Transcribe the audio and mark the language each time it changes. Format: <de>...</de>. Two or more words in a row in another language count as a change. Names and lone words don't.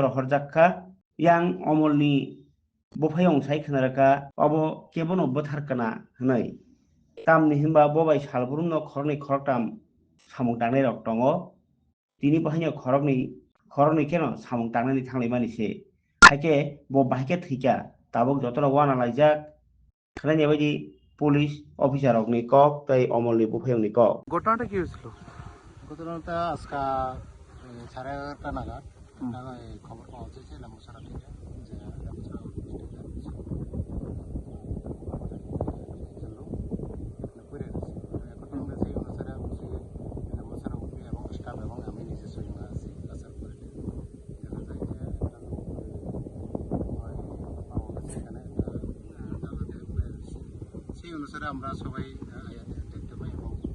<trp>रहर जाखा yang अमलनि बफायं सायखेनारका अबो केबनो बोथारकना हनै तामनि हिमबा बबाय सालब्रुमनो खरनै खरकताम सामुं दांनाय रक दङ तिनि बाहायनो खरकनै केनो सामुं दांनानै थांनाय मानिसे हायके ब बाहायके थैका ताबक जतन वाना लाइजाक खानायनि बायदि পুলিশ অফিসারকনি কক তাই অমলনি বুফায়ংনি কক</trp> <bn>ঘটনাটা কি হয়েছিল? ঘটনাটা আজকে 11:30 নাগাদ খবর পাওয়া যাচ্ছে লেম্বুসরা থেকে যে লেম্বুসরা এখন আমরা সেই অনুসারে লেম্বুসরা উঠি এবং স্টাফ এবং আমি নিজে সঙ্গে আছি আসার পরে দেখা যায় যে একটা লোক পাওয়া গেছে এখানে সেই অনুসারে আমরা সবাই দেখতে পাই এবং</bn>